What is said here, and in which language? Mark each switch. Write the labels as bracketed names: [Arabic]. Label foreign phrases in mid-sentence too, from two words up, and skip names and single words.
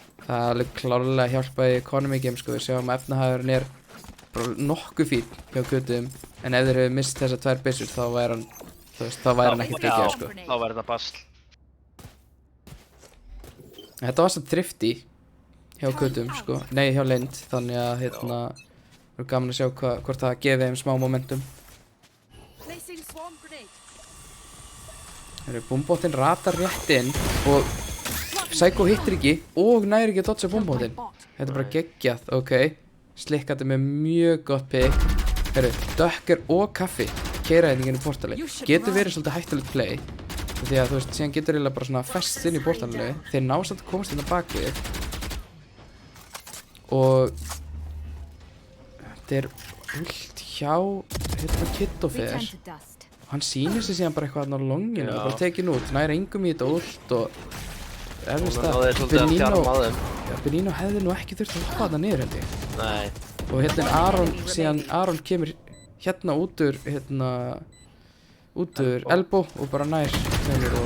[Icelandic] Það er alveg klárlega hjálpað í [English] economy game [Icelandic] sko, við sjáum að efnahagurinn er bara nokkuð fín hjá Kutum, en ef þeir hefur mist þessar 2 byssur þá væri hann, þú veist, þá væri hann ekkert geggjaður sko. Þá var þetta basl. Þetta var samt thrifty hjá Kutum sko, nei hjá Lind, þannig að hérna, það er gaman að sjá hvort það gefi þeim smá momentum. [English] Placing swarm grenade. [Icelandic] Búmbóttinn ratar rétt inn og Psycho hittir ekki og næri ekki að dodga búmbóttinn. Þetta er bara geggjað, ok. Slikkandi með mjög gott pick. Dökkur og Kaffi keyra hérna inn í portali. Getur verið svolítið hættulegt play, því að þú veist, síðan getur eiginlega bara svona fest inn í portalinu. Þeir ná samt að komast hérna bak við. Og þetta er ult hjá hérna Kiddofer. [English] Return to dust. [Icelandic] Hann sýnir sig síðan bara eitthvað þarna á longinu og Já. bara tekin út, næri engum í þetta ult og erfist Núna náðu þeir svolítið að þjarma að þeim. Benino hefði nú ekki þurft að hoppa þarna niður held ég. Nei. Og hérna er Aron, síðan Aron kemur hérna út úr elbow og bara nær þeimur og